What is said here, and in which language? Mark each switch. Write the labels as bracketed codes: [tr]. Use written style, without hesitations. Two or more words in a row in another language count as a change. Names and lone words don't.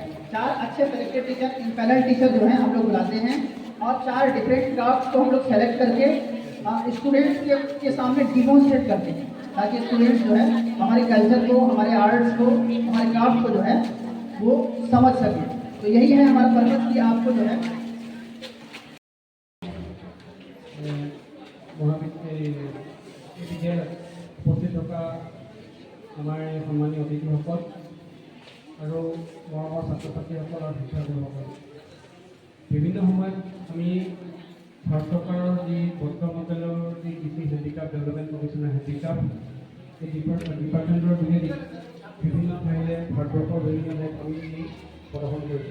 [hi] 4 अच्छे सेलेक्टेड टीचर, इम्पैनल टीचर जो हैं हम लोग बुलाते हैं, और 4 डिफरेंट क्राफ्ट को हम लोग सेलेक्ट करके स्टूडेंट्स के सामने डिमॉन्स्ट्रेट करते हैं, ताकि स्टूडेंट्स जो है हमारे कल्चर को, हमारे आर्ट्स को, हमारे क्राफ्ट को जो है वो समझ सके। तो यही है हमारा पर्पस कि आपको जो है [as] उपस्थित থকা আমাৰ সন্মানীয় অতিথিসকল আৰু মৰমৰ ছাত্ৰ ছাত্ৰীসকল আৰু শিক্ষাগুৰুসকল, বিভিন্ন সময়ত আমি ভাৰত চৰকাৰৰ যি বৰ্তমান মণ্ডলৰ যি কৃষি হেণ্ডিক্ৰাফ্ট ডেভেলপমেণ্ট কমিশ্যনৰ হেণ্ডিক্ৰাফ্ট এই ডিপাৰ্টমেণ্টৰ যোগেদি বিভিন্ন ঠাইলৈ ভাৰতবৰ্ষৰ বিভিন্ন ঠাইত আমি প্ৰদৰ্শন কৰিছোঁ।